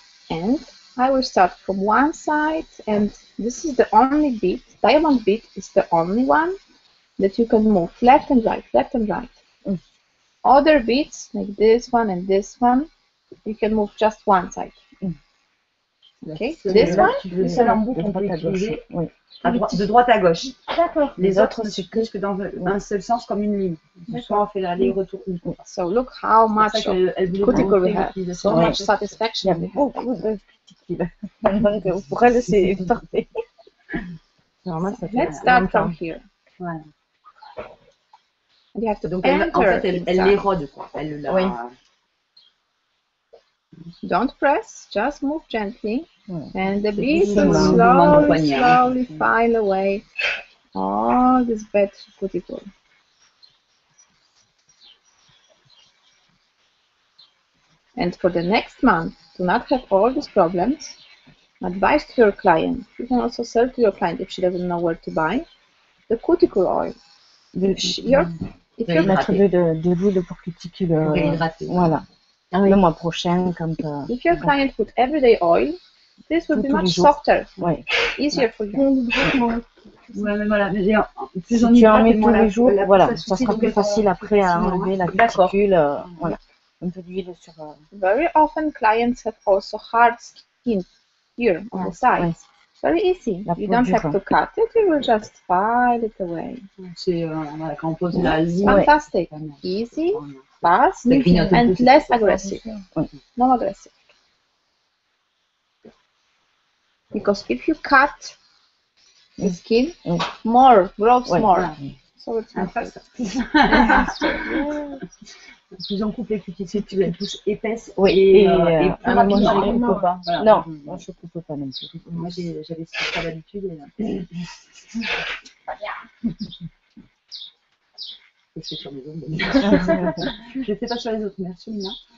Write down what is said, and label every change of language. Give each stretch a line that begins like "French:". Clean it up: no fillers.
English: And I will start from one side, and this is the only bit, diamond bit is the only one that you can move left and right, left and right. Other bits, like this one and this one, you can move just one side. Okay, this one,
French: le seul embout qu'on peut utiliser de droite à gauche. D'accord. Les autres ne s'utilisent que dans un seul sens, comme une ligne. Soit on fait l'aller-retour.
English: So look how much cuticle we have, so much satisfaction we have.
French: Beaucoup de cuticules. Donc pour elle, c'est parfait.
English: Let's start from here.
French: Voilà.
English: You have to
French: Donc elle, en fait, elle l'érode, quoi. Elle la... Oui.
English: Don't press, just move gently, and the bead will slowly file away all this bad cuticle. And for the next month, to not have all these problems, advice to your client. You can also sell to your client if she doesn't know where to buy the cuticle oil. If you're
French: Mettre de l'huile pour cuticule. Voilà. Le mois prochain, quand.
English: If your client put everyday oil, this will be much softer, easier for you.
French: Ouais, mais voilà, mais Si tu en mets tous les jours, voilà, ça sera plus facile après à enlever la cuticule. Voilà. Un peu d'huile sur.
English: Very often, clients have also hard skin here on the side. Very easy. You don't have to cut it, you will just file it away.
French: C'est quand on pose la ligne.
English: Fantastic. Easy, fast, and less aggressive. No aggressive. Because if you cut the skin, more grows more. So it's not faster.
French: Plus on coupe les cuticules, elles poussent épaisses. Et plus rapidement. On ne coupe pas. Non, moi je ne coupe pas non plus. Moi j'avais cette habitude. Je fais sur les autres. Je ne fais pas sur les autres, merci Lina.